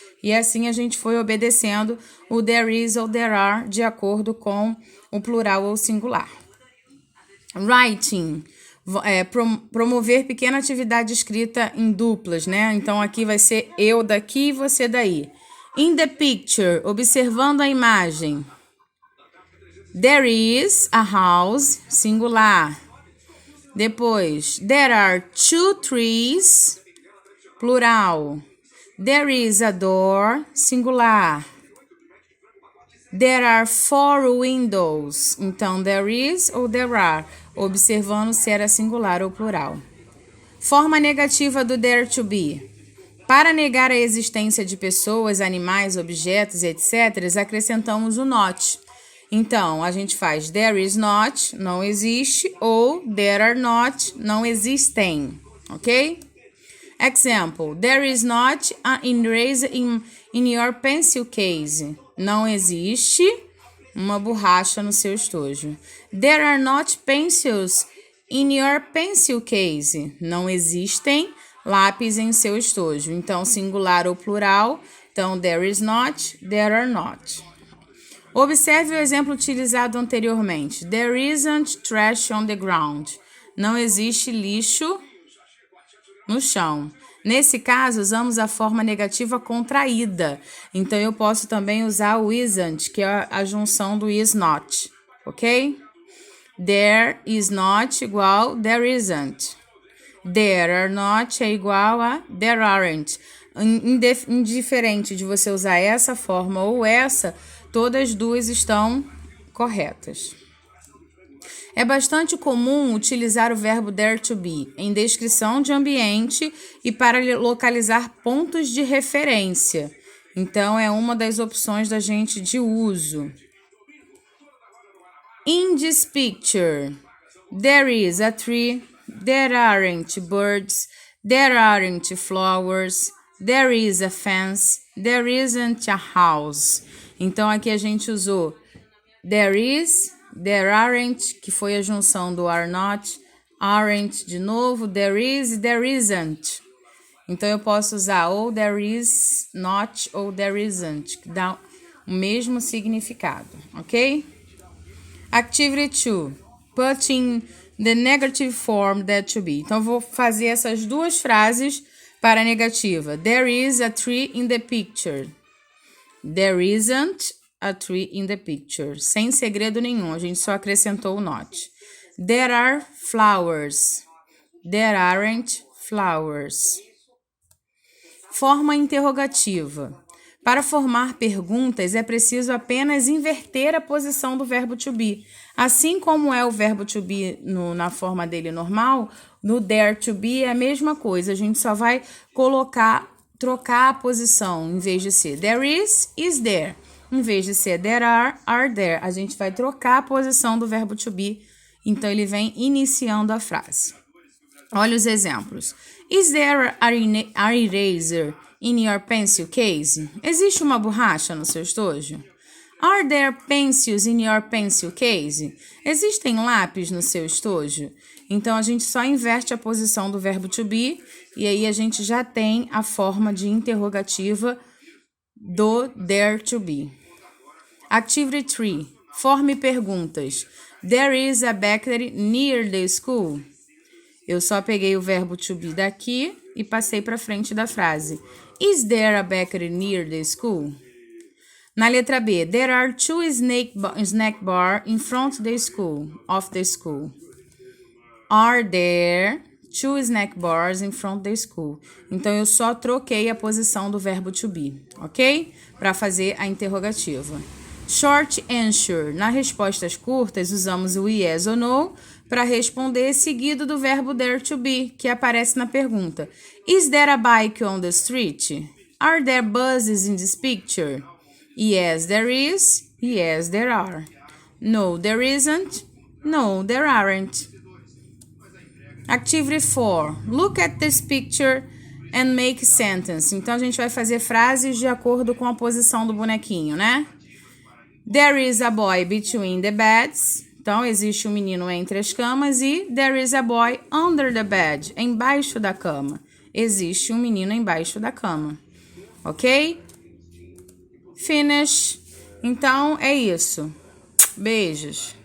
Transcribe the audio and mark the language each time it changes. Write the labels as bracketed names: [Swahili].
[Portuguese] E assim a gente foi obedecendo o there is ou there are de acordo com o plural ou singular. Writing. Promover pequena atividade escrita em duplas, né? Então, aqui vai ser eu daqui e você daí. [English] In the picture. [Portuguese] Observando a imagem. [English] There is a house, singular. Depois, there are 2 trees, plural. There is a door, singular. There are 4 windows. Então, there is ou there are, [Portuguese] observando se era singular ou plural. Forma negativa do there to be. Para negar a existência de pessoas, animais, objetos, etc., acrescentamos o not. Então, a gente faz there is not, não existe, ou there are not, não existem, ok? [English] Example, there is not an eraser in your pencil case. [Portuguese] Não existe uma borracha no seu estojo. [English] There are not pencils in your pencil case. [Portuguese] Não existem lápis em seu estojo. Então, singular ou plural. Então, there is not, there are not. Observe o exemplo utilizado anteriormente. [English] There isn't trash on the ground. [Portuguese] Não existe lixo no chão. Nesse caso, usamos a forma negativa contraída. Então, eu posso também usar o isn't, que é a junção do is not. Ok? [English] There is not igual there isn't. There are not é igual a there aren't. [Portuguese] Indiferente de você usar essa forma ou essa, todas duas estão corretas. É bastante comum utilizar o verbo there to be em descrição de ambiente e para localizar pontos de referência. Então, é uma das opções da gente de uso. [English] In this picture, there is a tree, there aren't birds, there aren't flowers, there is a fence, there isn't a house. [Portuguese] Então, aqui a gente usou there is, there aren't, que foi a junção do are not, aren't de novo, there is e there isn't. Então, eu posso usar ou there is not ou there isn't, que dá o mesmo significado, ok? [English] Activity 2. Put in the negative form that to be. [Portuguese] Então, eu vou fazer essas duas frases para a negativa. [English] There is a tree in the picture. There isn't a tree in the picture. [Portuguese] Sem segredo nenhum, a gente só acrescentou o not. [English] There are flowers. There aren't flowers. [Portuguese] Forma interrogativa. Para formar perguntas, é preciso apenas inverter a posição do verbo to be. Assim como é o verbo to be na forma dele normal, no there to be é a mesma coisa. A gente só vai trocar a posição. Em vez de ser there is there. Em vez de ser there are there. A gente vai trocar a posição do verbo to be. Então, ele vem iniciando a frase. Olha os exemplos. [English] Is there an eraser in your pencil case? [Portuguese] Existe uma borracha no seu estojo? [English] Are there pencils in your pencil case? [Portuguese] Existem lápis no seu estojo? Então, a gente só inverte a posição do verbo to be e aí a gente já tem a forma de interrogativa do there to be. Activity 3. Forme perguntas. [English] There is a bakery near the school. [Portuguese] Eu só peguei o verbo to be daqui e passei para frente da frase. [English] Is there a bakery near the school? [Portuguese] Na letra B, [English] there are 2 snack bar in front of the school. Are there 2 snack bars in front of the school? [Portuguese] Então, eu só troquei a posição do verbo to be, ok? Para fazer a interrogativa. Short answer. Nas respostas curtas, usamos o yes ou no para responder, seguido do verbo there to be, que aparece na pergunta. [English] Is there a bike on the street? Are there buses in this picture? Yes, there is. Yes, there are. No, there isn't. No, there aren't. Activity 4. Look at this picture and make sentence. [Portuguese] Então, a gente vai fazer frases de acordo com a posição do bonequinho, né? [English] There is a boy between the beds. [Portuguese] Então, existe um menino entre as camas. [English] E there is a boy under the bed. [Portuguese] Embaixo da cama. Existe um menino embaixo da cama. Ok? Finish. Então, é isso. Beijos.